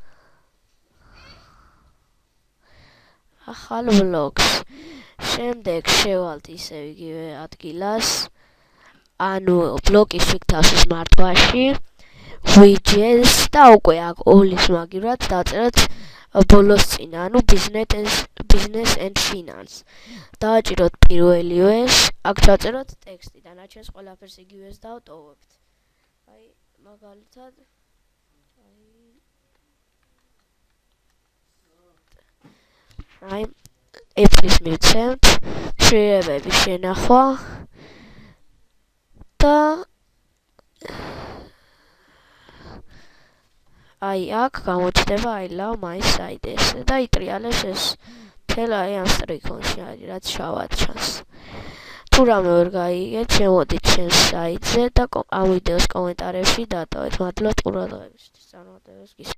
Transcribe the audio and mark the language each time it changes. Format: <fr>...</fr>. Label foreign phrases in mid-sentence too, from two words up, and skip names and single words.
<ka>შემდეგ შევალთ ისევ იგივე ადგილას. ანუ ბლოკის შიგ თავის მართვაში. widgets და უკვე აქ ოვლის მაგივრად დაწეროთ ბოლოს წინ, ანუ</ka> <en>business and finance.</en> <ka>დავაჭიროთ პირველივეს, აქ ჩავწეროთ ტექსტი და ნაჩვენს ყველაფერს იგივეს დავტოვებთ. მაგალითად Apples მივცემთ, ცვლილებების შენახვა და აქ გამოჩნდება</ka> <en>I love my site</en> <ka>ესე და იტრიალებს ეს მთელ ამ სტრიქონში არის, რაც შავად ჩანს. თუ რამე ვერ გაიგეთ, შემოდით ჩემს საიტზე და ამ ვიდეოს კომენტარებში დატოვეთ. მადლობთ ყურადღებისთვის.</ka>